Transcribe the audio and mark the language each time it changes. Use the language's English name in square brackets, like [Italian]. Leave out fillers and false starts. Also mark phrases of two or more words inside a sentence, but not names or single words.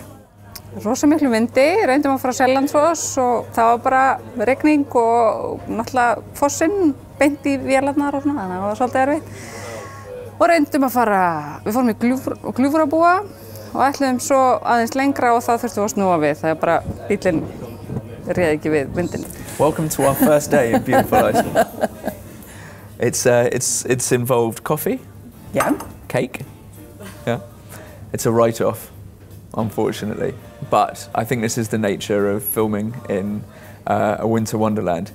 [Icelandic] Rosa miklu vindi, reyndum að fara á Sellandsfoss og það var bara rigning og náttúrulega fossinn beint í vélarnar og svona, þannig að það var svolítið erfitt. Og reyndum að fara, við fórum í Gljúfrabúa og ætluðum svo aðeins lengra og það þurftum að snúa við, það bara bíllinn réði ekki við vindinn. [English] Welcome to our first day in beautiful Iceland. It's involved coffee, yeah, cake. Yeah, it's a write-off, unfortunately. But I think this is the nature of filming in a winter wonderland.